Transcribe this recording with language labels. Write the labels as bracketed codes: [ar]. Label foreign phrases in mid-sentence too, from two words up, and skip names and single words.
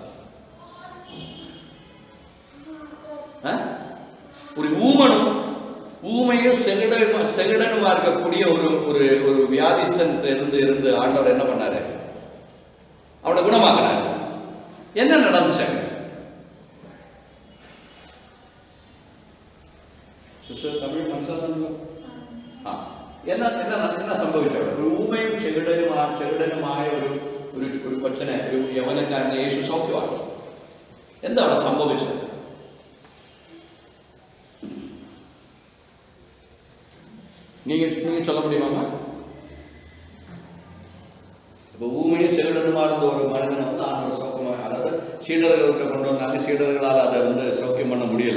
[ta] ஒரு ஊமையும் செகுடனுமா இருக்கக்கூடிய ஒரு வியாதிஸ்தன் இருந்து ஆண்டவர் என்ன பண்ணாரு? அவனை குணமாக்குனாரு. என்ன நடந்துச்சு? தமிழ் என்ன സംഭവിച്ചു? [ml] ഒരു ഊമയും ചെകിടനുമായ ഒരു കൊച്ചനെ, ഒരു യവനക്കാരനെ യേശു സൗഖ്യമാക്കി. എന്താ അവിടെ സംഭവിച്ചത്? [ta] நீங்க சொல்ல முடியுமா? இப்ப ஊமையும் செவிடனுமா இருந்த ஒரு மனிதனை வந்து ஆண்டவர் சௌக்கியமாக, அதாவது சீடர்கள்கிட்ட கொண்டு வந்தாங்க. சீடர்களால் அதை வந்து சௌக்கியம் பண்ண முடியல.